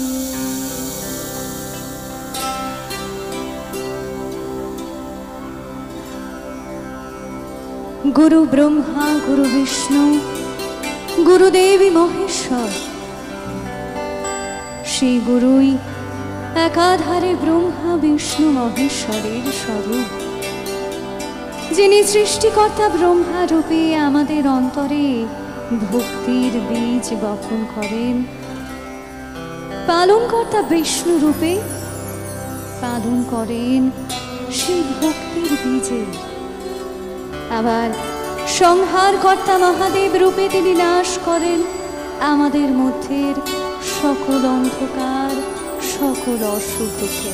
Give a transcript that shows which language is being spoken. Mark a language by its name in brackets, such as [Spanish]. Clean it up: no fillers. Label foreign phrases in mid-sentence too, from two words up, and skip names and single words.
[Sanskrit] गुरु ब्रह्मा गुरु विष्णु गुरुदेवी महेश्वर [Bangla] শ্রী গুরুই একাধারে ব্রহ্মা বিষ্ণু মহেশ্বরের স্বরূপ যিনি সৃষ্টিকর্তা ব্রহ্মা রূপে আমাদের অন্তরে ভক্তির বীজ বপন করেন, পালনকর্তা বিষ্ণু রূপে পালন করেন সেই ভক্তির বীজে, আবার সংহারকর্তা মহাদেব রূপে তিনি নাশ করেন আমাদের মধ্যের সকল অন্ধকার সকল অশুভকে।